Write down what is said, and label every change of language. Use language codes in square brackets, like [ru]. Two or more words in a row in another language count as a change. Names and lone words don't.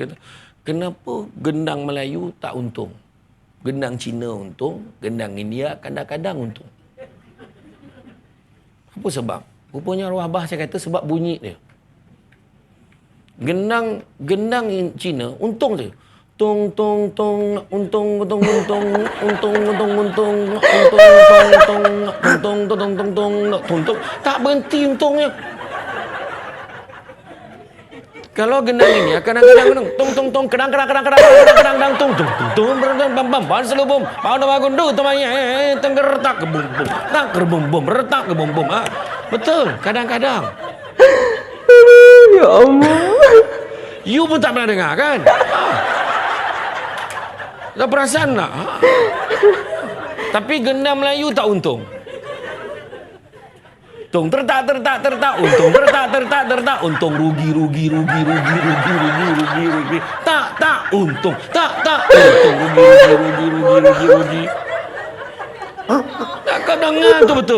[ms] Dia kata, kenapa gendang Melayu tak untung? Gendang Cina untung, gendang India kadang-kadang untung. Apa sebab? Rupanya arwah abah saya kata sebab bunyi dia. Gendang Cina untung je. Tung tung tung untung untung untung untung untung untung untung untung untung untung untung tak berhenti untungnya. Kalau gendang ini kadang-kadang tung tung tung kedang tung tung tung bam bam ban selubum bau nama gundu temanya tenggertak ke bum bum tak ke bum bum retak ke bum bum. Betul kadang-kadang. Ya Allah. You pun tak pernah dengar kan? Tak perasan tak? Tapi gendang Melayu tak untung. Tung tertak untung tertak untung rugi tak untung untung rugi tak kau dengar tu betul.